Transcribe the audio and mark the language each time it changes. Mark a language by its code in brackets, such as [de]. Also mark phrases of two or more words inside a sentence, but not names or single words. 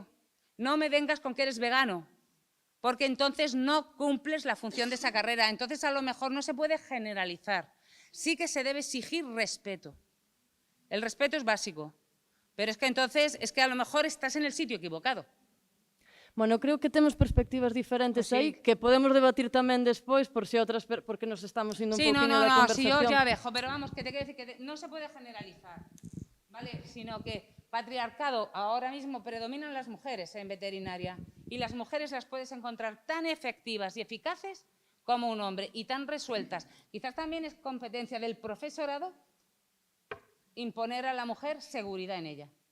[es] No me vengas con que eres vegano, porque entonces no cumples la función de esa carrera. Entonces a lo mejor no se puede generalizar. Sí que se debe exigir respeto. El respeto es básico, pero es que entonces a lo mejor estás en el sitio equivocado. Bueno, [gl] creo que temos perspectivas diferentes aí que podemos debatir tamén despois por si outras, porque nos estamos indo un pouquinho da conversación. [es] Sí, yo ya dejo, pero vamos, que te quiero decir que no se puede generalizar, ¿vale? Sino que patriarcado ahora mismo predominan las mujeres en veterinaria y las mujeres las puedes encontrar tan efectivas y eficaces como un hombre y tan resueltas. Quizás también es competencia del profesorado imponer a la mujer seguridad en ella.